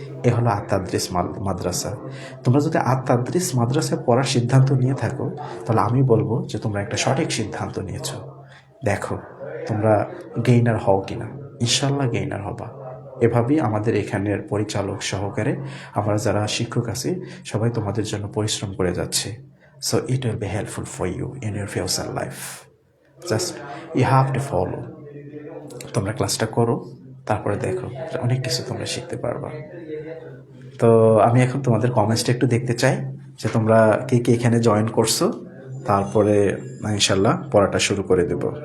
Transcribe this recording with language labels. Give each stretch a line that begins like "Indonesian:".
Bangla: এ হলো আত-তাদরিস মাদ্রাসা। তোমরা যদি আত-তাদরিস মাদ্রাসায় পড়ার সিদ্ধান্ত নিয়ে থাকো, তাহলে আমি বলবো যে তোমরা একটা সঠিক সিদ্ধান্ত নিয়েছো। দেখো তোমরা গেইনার হও কিনা। ইনশাল্লাহ গেইনার হবা। এভাবেই আমাদের এখানের পরিচালক সহকারে আমরা যারা শিক্ষক আছি সবাই তোমাদের জন্য পরিশ্রম করে যাচ্ছে।
English: So it will be helpful for you in your future life. Just you have to follow.
Bangla: তোমরা ক্লাসটা করো, তারপরে দেখো অনেক কিছু তোমরা শিখতে পারবা। তো আমি এখন তোমাদের কমেন্টসটা একটু দেখতে চাই যে তোমরা কে কে এখানে জয়েন করছো, তারপরে ইনশাল্লাহ পড়াটা শুরু করে দেব।